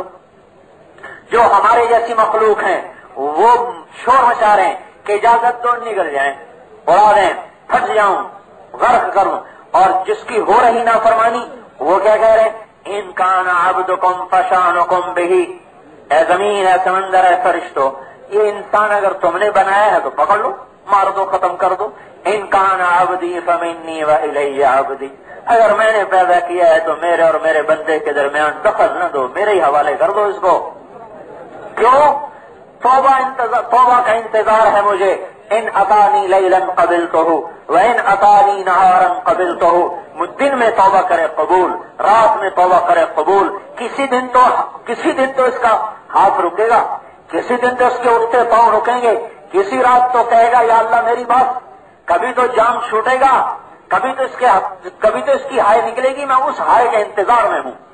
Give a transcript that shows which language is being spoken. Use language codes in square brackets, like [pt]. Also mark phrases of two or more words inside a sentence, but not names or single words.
[ur] جو ہمارے جیسی مخلوق ہیں وہ شور مچا رہے ہیں کہ اجازت دو نگل جائیں، اڑا دیں، پھٹ جاؤں، غرق کروں، اور جس کی ہو رہی نافرمانی وہ کیا کہہ رہے ہیں [ar] ان کان عبدکم فشانکم بہی، [ur] اے زمین اے سمندر اے فرشتو یہ انسان اگر تم نے بنایا ہے تو پکڑ لو، مار دو، ختم کر دو۔ [ar] ان کان عبدی فمنی والی عبدی، [ur] اگر میں نے پیدا کیا ہے تو میرے اور میرے بندے کے درمیان دخل نہ دو، میرے ہی حوالے کر دو اس کو۔ کیوں؟ توبہ کا انتظار ہے مجھے۔ [ar] ان اتانی لیلا قبلتہ وان اتانی نہارا قبلتہ، [ur] دن میں توبہ کرے قبول، رات میں توبہ کرے قبول، کسی دن تو اس کا ہاتھ رکے گا، کسی دن تو اس کے اٹھتے پاؤں رکیں گے، کسی رات تو کہے گا یا اللہ میری بات، کبھی تو جام چھوٹے گا، کبھی تو اس کی ہائے نکلے گی، میں اس ہائے کے انتظار میں ہوں۔